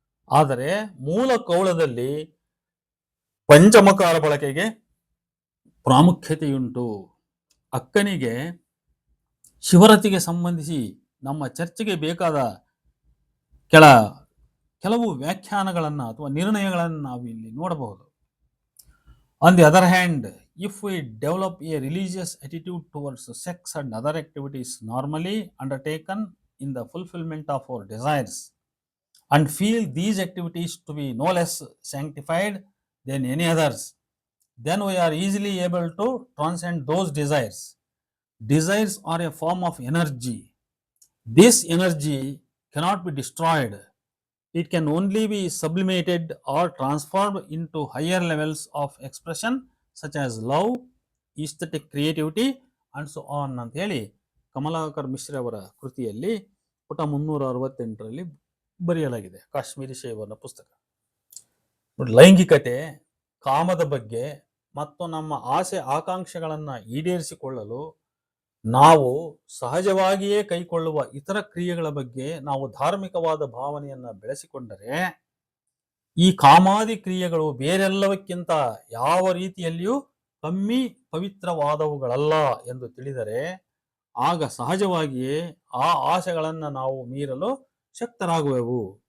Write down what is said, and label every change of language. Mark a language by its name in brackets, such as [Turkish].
[Kannada] ಆದರೆ ಮೂಲ ಕೌಳದಲ್ಲಿ ಪಂಚಮಕಾರ ಬಳಕೆಗೆ ಪ್ರಾಮುಖ್ಯತೆಯುಂಟು. ಅಕ್ಕನಿಗೆ ಶಿವರತಿಗೆ ಸಂಬಂಧಿಸಿ ನಮ್ಮ ಚರ್ಚೆಗೆ ಬೇಕಾದ ಕೆಲವು ವ್ಯಾಖ್ಯಾನಗಳನ್ನು ಅಥವಾ ನಿರ್ಣಯಗಳನ್ನು ನಾವು ಇಲ್ಲಿ ನೋಡಬಹುದು. [English] On the other hand, if we develop a religious attitude towards sex and other activities normally undertaken in the fulfillment of our desires, and feel these activities to be no less sanctified than any others, then we are easily able to transcend those desires. Desires are a form of energy. This energy cannot be destroyed. It can only be sublimated or transformed into higher levels of expression such as love, aesthetic creativity and so on [Kannada] ಅಂತ ಹೇಳಿ ಕಮಲಾಕರ್ ಮಿಶ್ರಾ ಅವರ ಕೃತಿಯಲ್ಲಿ ಪುಟ 368ರಲ್ಲಿ ಬರೆಯಲಾಗಿದೆ. ಕಾಶ್ಮೀರಿ ಶೈವನ ಪುಸ್ತಕ. ಲೈಂಗಿಕತೆ, ಕಾಮದ ಬಗ್ಗೆ ಮತ್ತು ನಮ್ಮ ಆಸೆ ಆಕಾಂಕ್ಷೆಗಳನ್ನು ಈಡೇರಿಸಿಕೊಳ್ಳಲು ನಾವು ಸಹಜವಾಗಿಯೇ ಕೈಕೊಳ್ಳುವ ಇತರ ಕ್ರಿಯೆಗಳ ಬಗ್ಗೆ ನಾವು ಧಾರ್ಮಿಕವಾದ ಭಾವನೆಯನ್ನ ಬೆಳೆಸಿಕೊಂಡರೆ, ಈ ಕಾಮಾದಿ ಕ್ರಿಯೆಗಳು ಬೇರೆಲ್ಲವಕ್ಕಿಂತ ಯಾವ ರೀತಿಯಲ್ಲಿಯೂ ಕಮ್ಮಿ ಪವಿತ್ರವಾದವುಗಳಲ್ಲ ಎಂದು ತಿಳಿದರೆ, ಆಗ ಸಹಜವಾಗಿಯೇ ಆ ಆಸೆಗಳನ್ನು ನಾವು ಮೀರಲು ಶಕ್ತರಾಗುವೆವು.